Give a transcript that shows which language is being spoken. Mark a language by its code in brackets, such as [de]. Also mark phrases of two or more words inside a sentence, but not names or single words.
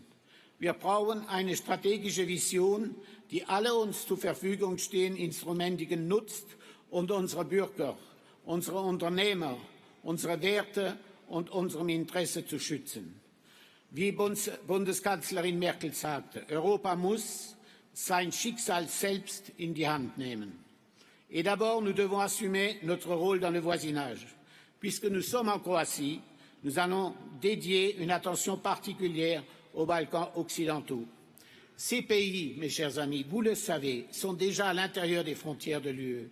[de] Wir brauchen eine strategische Vision, die alle uns zur Verfügung stehenden Instrumente nutzt und unsere Bürger, unsere Unternehmer, unsere Werte und unserem Interesse zu schützen. Wie Bundeskanzlerin Merkel sagte, Europa muss sein Schicksal selbst in die Hand nehmen. [fr] Et d'abord, nous devons assumer notre rôle dans le voisinage. Puisque nous sommes en Croatie, nous allons dédier une attention particulière aux Balkans occidentaux. Ces pays, mes chers amis, vous le savez, sont déjà à l'intérieur des frontières de l'UE.